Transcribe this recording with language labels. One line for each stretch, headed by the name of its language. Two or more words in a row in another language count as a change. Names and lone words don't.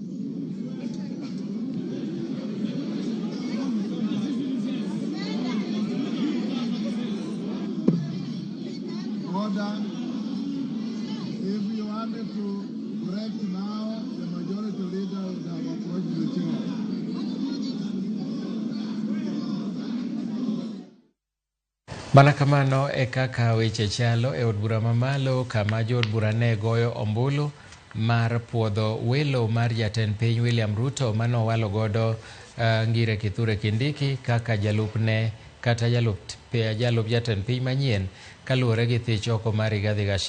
English: Order. If you wanted to break now, the majority leader would have approached the chair.
Luo (Kenya and Tanzania): Mana kamano e kaka weche chalo e od bura mamalo kama jood bura ne goyo ombulu mar puodho welo mar jatend piny William Ruto mano walo godo ngire Kithure Kindiki kaka Jalup ne kata Jalup jatend piny manyien kaluwore gi thich oko mar Rigathi Gachagua.